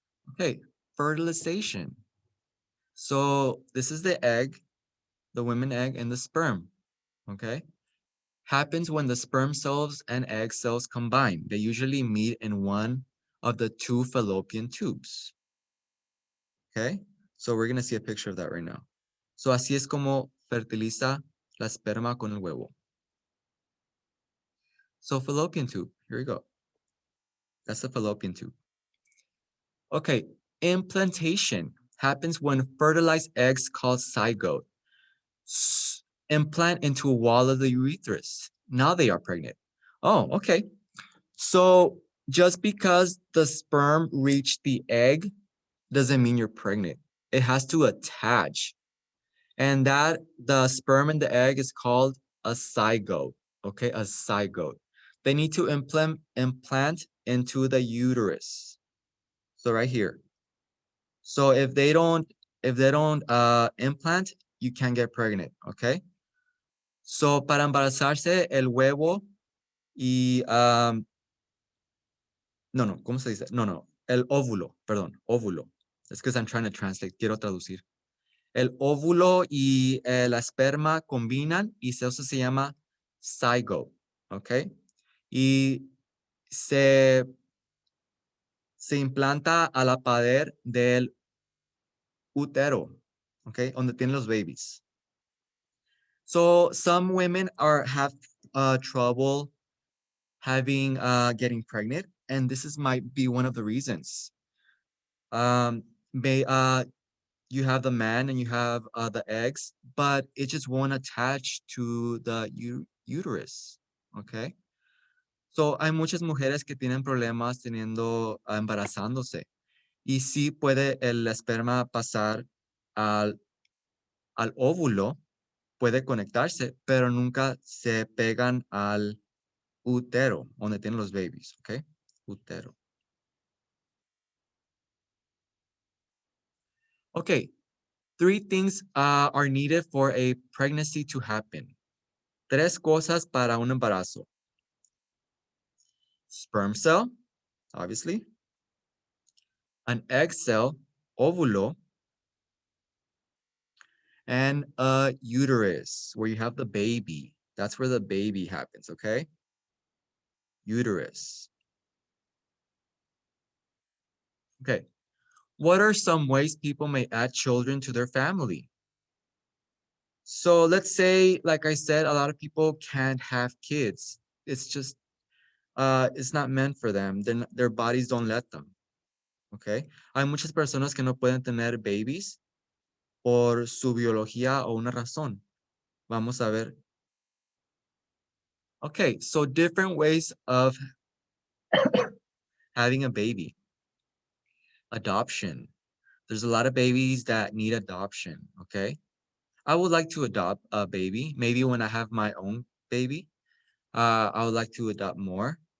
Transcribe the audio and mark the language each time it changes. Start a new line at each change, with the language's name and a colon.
English: Okay, fertilization. So this is the egg, the women egg and the sperm, okay? Happens when the sperm cells and egg cells combine. They usually meet in one of the two fallopian tubes, okay? So we're gonna see a picture of that right now.
Spanish: So así es como fertiliza la esperma con el huevo.
English: So fallopian tube, here we go. That's the fallopian tube. Okay, implantation happens when fertilized eggs called zygote implant into a wall of the urethra. Now they are pregnant. Oh, okay. So just because the sperm reached the egg doesn't mean you're pregnant. It has to attach. And that the sperm and the egg is called a zygote. Okay, a zygote. They need to implant into the uterus. So right here. So if they don't implant, you can't get pregnant, okay?
Spanish: So para embarazarse el huevo y no, ¿cómo se dice? No, el óvulo, perdón, óvulo. Es que
English: I'm trying to translate,
Spanish: quiero traducir. El óvulo y la esperma combinan y eso se llama zygote, ¿ok? Y se implanta a la pared del útero, ¿ok? Donde tienen los babies.
English: So some women have trouble getting pregnant, and might be one of the reasons. May You have the man and you have the eggs, but it just won't attach to the uterus. Okay.
Spanish: So hay muchas mujeres que tienen problemas embarazándose. Y sí puede el esperma pasar al, al óvulo, puede conectarse, pero nunca se pegan al útero, donde tienen los babies, ¿ok? Útero.
English: Okay, 3 things are needed for a pregnancy to happen.
Spanish: 3 cosas para un embarazo.
English: Sperm cell, obviously. An egg cell, óvulo. And a uterus, where you have the baby. That's where the baby happens, okay? Uterus. Okay. What are some ways people may add children to their family? So let's say, like I said, a lot of people can't have kids. It's just, it's not meant for them. Their bodies don't let them. Okay.
Spanish: Hay muchas personas que no pueden tener babies por su biología o una razón. Vamos a ver.
English: Okay, so different ways of having a baby. Adoption. There's a lot of babies that need adoption, okay? I would like to adopt a baby. Maybe when I have my own baby, I would like to adopt more.